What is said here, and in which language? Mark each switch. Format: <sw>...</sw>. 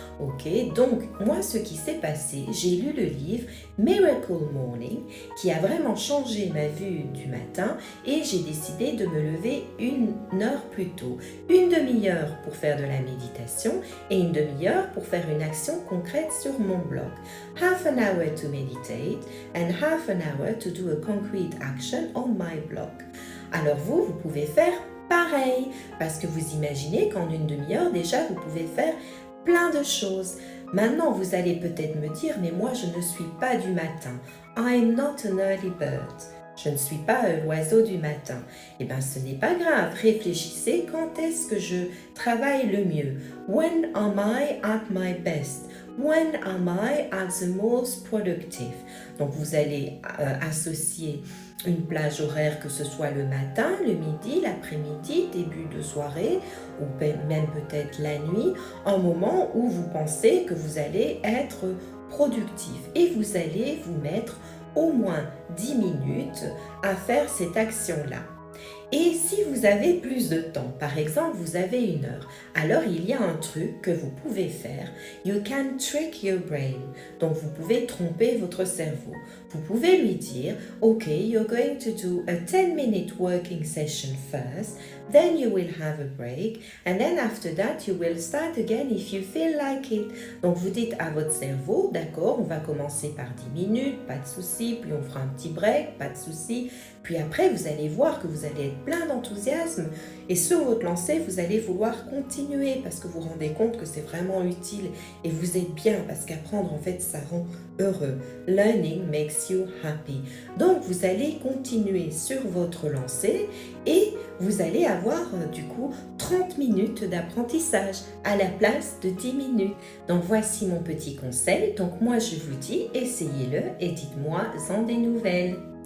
<fr>Ok, donc moi ce qui s'est passé, j'ai lu le livre Miracle Morning qui a vraiment changé ma vue du matin et j'ai décidé de me lever une heure plus tôt. Une demi-heure pour faire de la méditation et une demi-heure pour faire une action concrète sur mon blog.</fr> <en>Half an hour to meditate and half an hour to do a concrete action on my blog.</en> <fr>Alors vous pouvez faire pareil parce que vous imaginez qu'en une demi-heure déjà vous pouvez faire plein de choses. Maintenant, vous allez peut-être me dire, mais moi, je ne suis pas du matin.</fr> <en>I am not an early bird.</en> <fr>Je ne suis pas l'oiseau du matin. Eh bien, ce n'est pas grave. Réfléchissez, quand est-ce que je travaille le mieux?</fr> <en>When am I at my best? When am I at the most productive?</en> <fr>Donc, vous allez associer une plage horaire, que ce soit le matin, le midi, l'après-midi, début de soirée ou même peut-être la nuit, un moment où vous pensez que vous allez être productif et vous allez vous mettre au moins 10 minutes à faire cette action-là. Et si vous avez plus de temps, par exemple vous avez une heure, alors il y a un truc que vous pouvez faire.</fr> <en>You can trick your brain.</en> <fr>Donc vous pouvez tromper votre cerveau. Vous pouvez lui dire,</fr> <en>OK, you're going to do a 10-minute working session first, then you will have a break, and then after that you will start again if you feel like it.</en> <fr>Donc vous dites à votre cerveau, d'accord, on va commencer par 10 minutes, pas de souci, puis on fera un petit break, pas de souci. Puis après, vous allez voir que vous allez être plein d'enthousiasme et sur votre lancée, vous allez vouloir continuer parce que vous vous rendez compte que c'est vraiment utile et vous êtes bien parce qu'apprendre, en fait, ça rend heureux.</fr> <en>Learning makes you happy.</en> <fr>Donc, vous allez continuer sur votre lancée et vous allez avoir, du coup, 30 minutes d'apprentissage à la place de 10 minutes. Donc, voici mon petit conseil. Donc, moi, je vous dis, essayez-le et dites-moi-en des nouvelles.</fr>